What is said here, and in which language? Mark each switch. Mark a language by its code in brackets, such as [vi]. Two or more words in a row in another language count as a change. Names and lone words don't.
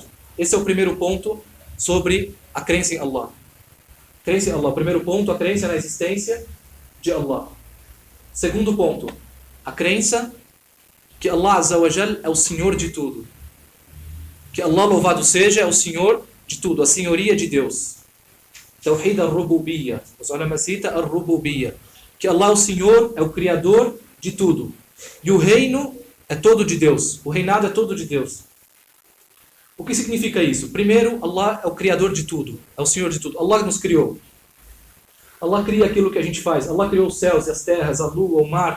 [pt] Esse é o primeiro ponto sobre a crença em Allah. Crença em Allah. Primeiro ponto, a crença na existência de Allah. Segundo ponto, a crença que [ar] الله عز وجل [pt] é o Senhor de tudo. Que Allah, louvado seja, é o Senhor de tudo, a senhoria de Deus. [ar] توحيد الربوبية. [pt] Os ulama cita al-Rububiyya. Que Allah, o Senhor, é o Criador de tudo. E o reino é todo de Deus. O reinado é todo de Deus. O que significa isso? Primeiro, Allah é o Criador de tudo. É o Senhor de tudo. Allah nos criou. Allah cria aquilo que a gente faz. Allah criou os céus e as terras, a lua, o mar.